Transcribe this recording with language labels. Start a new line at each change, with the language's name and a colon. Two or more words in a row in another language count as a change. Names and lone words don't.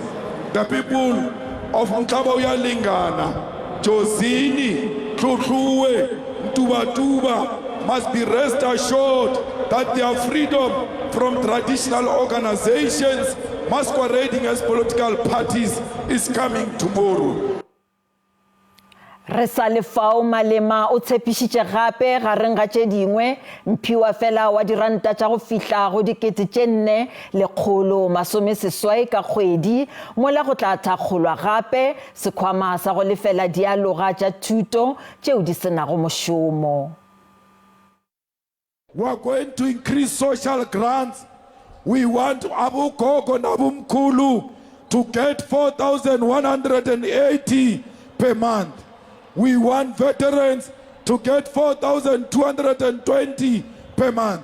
English: The people of Mkabaoya Lingana, Jozini, Tlotluwe, Tuba must be rest assured that their freedom from traditional organizations masquerading as political parties is coming tomorrow.
Northern Sotho: Re sa lefao Malema o tshepišitše gape gareng ga tše dingwe mphiwa fela wa diranta tša go fihla go 4,180 ka kgwedi mola go tla thakgolwa gape sekhwama sa go lefela dialoga tša thuto tšeo di senago mošomo.
English: We are going to increase social grants. We want Abu Gogo and Abu Mkulu to get 4,180 per month. We want veterans to get 4,220 per month.